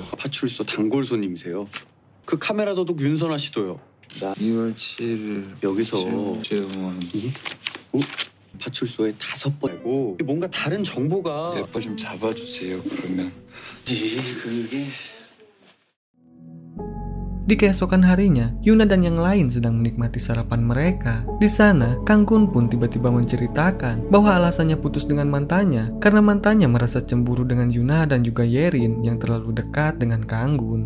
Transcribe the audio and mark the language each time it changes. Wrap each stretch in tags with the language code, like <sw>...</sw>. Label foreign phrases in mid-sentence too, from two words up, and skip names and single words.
<ko>파출소 단골 손님이세요. 그 카메라 도둑 윤선아 씨도요. 나 2월 7일 여기서 재원 파출소에 5번이고 뭔가 다른 정보가 대포 좀 잡아주세요. 그러면 그게</ko> <id>Di keesokan harinya, Yuna dan yang lain sedang menikmati sarapan mereka. Di sana, Kang Kun pun tiba-tiba menceritakan bahwa alasannya putus dengan mantannya karena mantannya merasa cemburu dengan Yuna dan juga Yerin yang terlalu dekat dengan Kang Gun.</id>